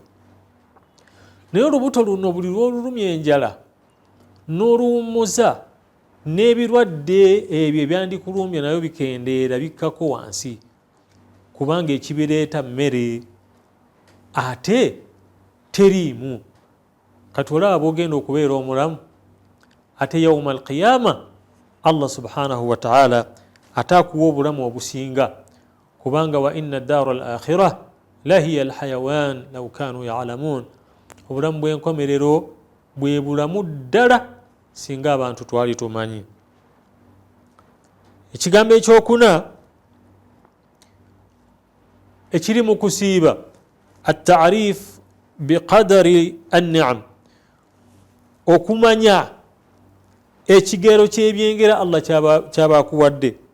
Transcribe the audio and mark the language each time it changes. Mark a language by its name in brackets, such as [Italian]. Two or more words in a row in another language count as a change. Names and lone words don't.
[Ganda] Naye olubuto luno buli lw'olulumya enjala n'oluwummuza, n'ebirwadde ebyo ebyandikulumbya nabyo bikendeera bikkako wansi, kubanga ekibireeta mmere ate teriimu. Kati olaba bw'ogenda okubeera omulamu, ate [Arabic] يوم القيامة [Ganda] Allah [Arabic] سبحانه وتعالى [Ganda] ate akuwa obulamu obusinga, kubanga [Arabic] وإن الدار الآخرة لهي الحيوان لو كانوا يعلمون, [Ganda] obulamu bw'enkomerero bwe bulamu ddala singa abantu twali tumanyi. Ekigambo ekyokuna ekiri mu kusiiba, [Arabic] التعريف بقدر النعم, [Ganda] okumanya ekigero ky'ebyengera Allah kyabakuwadde.